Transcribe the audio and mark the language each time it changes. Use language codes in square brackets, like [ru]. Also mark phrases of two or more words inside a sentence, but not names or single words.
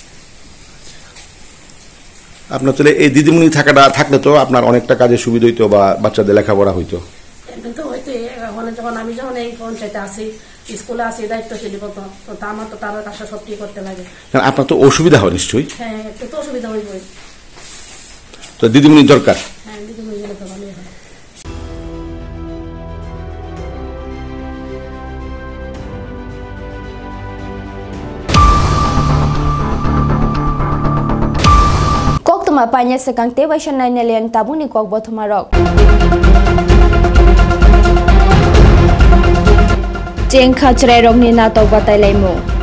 [bn] আপনার তাহলে এই দিদিমণি থাকলে তো আপনার অনেকটা কাজে সুবিধা হইতো বা বাচ্চাদের লেখাপড়া হইতো। কিন্তু হইতে যখন আমি এই পঞ্চায়েতে আসি, স্কুলে আসি, দায়িত্বশীল তো আমার তো তার কাছে সব কি করতে লাগে। আপনার তো অসুবিধা হয় নিশ্চয়ই? হ্যাঁ, একটু তো অসুবিধা হইবই। তো দিদিমণি দরকার? হ্যাঁ, দিদিমণি গেলে তো ভালোই হয়। [trp] Koktuma panya sekang tewa shanai nelian tabuni kok botumarok. Jeng khachrai rok ni na tok batai laimu.